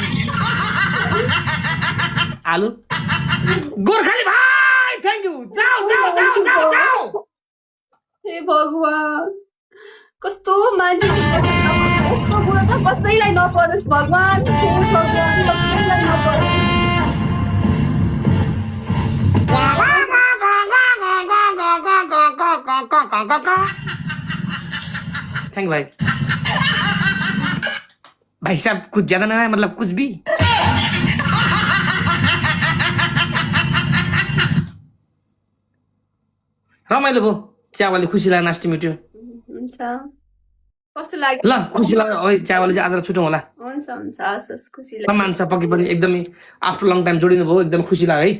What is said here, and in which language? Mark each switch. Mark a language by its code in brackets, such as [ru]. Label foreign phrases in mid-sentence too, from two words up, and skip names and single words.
[ne] आलु गोर्खाली भाइ [en] thank you [ne] जाऊ जाऊ जाऊ जाऊ जाऊ हे भगवान कस्तो मान्छे यस्तो बुढो त कसैलाई नपरोस् भगवान कसैलाई नपरोस् [hi] थैंक भाई भाई साहब कुछ ज्यादा ना है मतलब कुछ भी [ne] रमाइलो भयो चियावाले खुसी लाग्यो [en] nice to meet you [ne] हुन्छ कस्तो लाग्यो ल खुसी लाग्यो है चियावाले चाहिँ आज छुटौँ होला हुन्छ हुन्छ हस् हस् खुसी लाग्यो सम्मान छ पक्कै पनि एकदमै [en] after long time [ne] जोडिनु भयो एकदम खुसी लाग्यो है